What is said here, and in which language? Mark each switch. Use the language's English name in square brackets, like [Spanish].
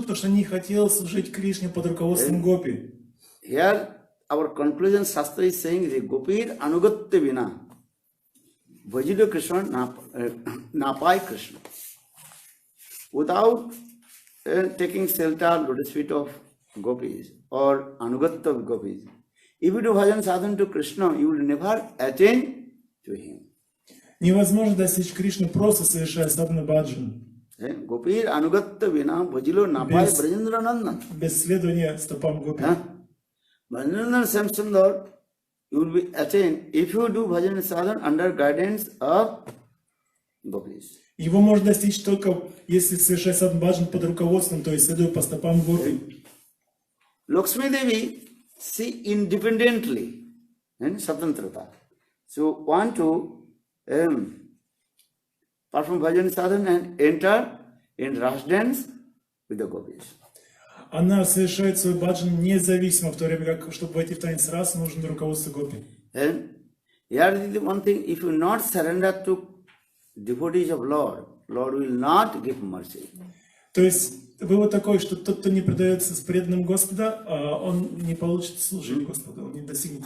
[Russian] Потому что не хотел служить Кришне под руководством гопи. [English] Here, our conclusion Shastra is saying the [Sanskrit] gopir anugatya vina bhajilo Krishna napai Krishna. [English] Without taking shelter, lotus feet of gopis or anugatya of gopis, if you do bhajan sadhana to Krishna, you will never attain to him. [Russian] Невозможно достичь Кришны, просто совершая садхана баджан. [Sanskrit] Gopir anugatya vina bhajilo napai Brajendra Nandan. [Russian] Без следования стопам гопи. [English] Brajendra Samsundar, you will be attained if you do bhajan sadhana under guidance of gopis. [Russian] Его можно достичь только, если совершать садхана баджан под руководством, то есть следуя по стопам гопи. [English] Lakshmi Devi, she independently, Swatantrata, so want to perform bhajan sadhana and enter in ras dance with the gopis. [Russian] Она совершает свой баджан независимо, в то время как, чтобы войти в танец рас, нужно руководство гопи. [English] And here is the one thing, if you not surrender to devotees of Lord, Lord will not give mercy. [Russian] То есть вывод такой, что тот, кто не предается с преданным Господа, он не получит служить Господу, он не достигнет.